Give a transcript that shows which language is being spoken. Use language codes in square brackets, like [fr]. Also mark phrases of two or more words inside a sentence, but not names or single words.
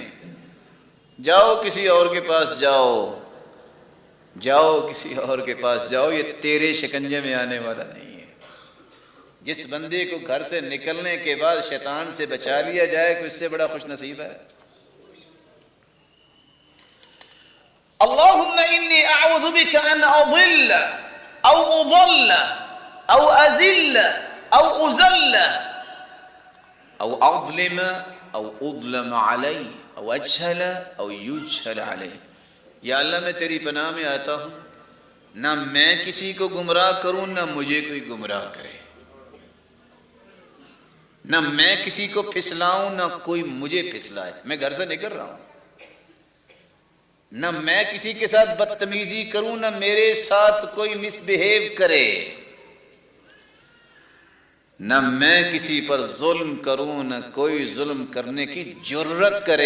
[ur] جاؤ کسی اور کے پاس جاؤ، کسی اور کے پاس جاؤ، یہ تیرے شکنجے میں آنے والا نہیں ہے. جس بندے کو گھر سے نکلنے کے بعد شیطان سے بچا لیا جائے کہ اس سے بڑا خوش نصیب ہے. [ar] اللہم انی اعوذ بک ان اضل او اضل او ازل او ازل او اظلم او اظلم علی او اجہل او یجہل علی. [ur] یا اللہ میں تیری پناہ میں آتا ہوں، نہ میں کسی کو گمراہ کروں نہ مجھے کوئی گمراہ کرے، نہ میں کسی کو پھسلاؤں نہ کوئی مجھے پھسلائے. میں گھر سے نکل رہا ہوں، نہ میں کسی کے ساتھ بدتمیزی کروں نہ میرے ساتھ کوئی مس بہیو کرے، نہ میں کسی پر ظلم کروں نہ کوئی ظلم کرنے کی جرت کرے.